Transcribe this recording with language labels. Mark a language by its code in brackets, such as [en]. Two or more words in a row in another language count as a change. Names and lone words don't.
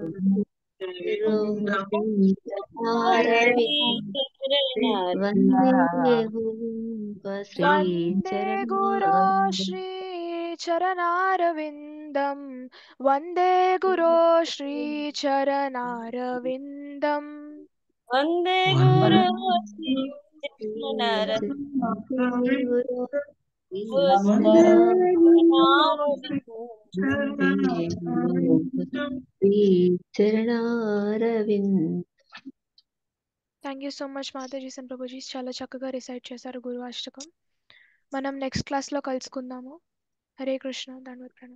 [sa] वन्दे गुरो श्रीचरणारविन्दम् वन्दे गुरो श्रीचरणारविन्दम् वन्दे गुरु [en] thank you so much [te] మాతాజీస్ అండ్ ప్రభుజీస్ చాలా చక్కగా రిసైట్ చేశారు గురు అష్టకం మనం [en] next classలో [te] కలుసుకుందాము హరే కృష్ణ దండవత్ ప్రణామం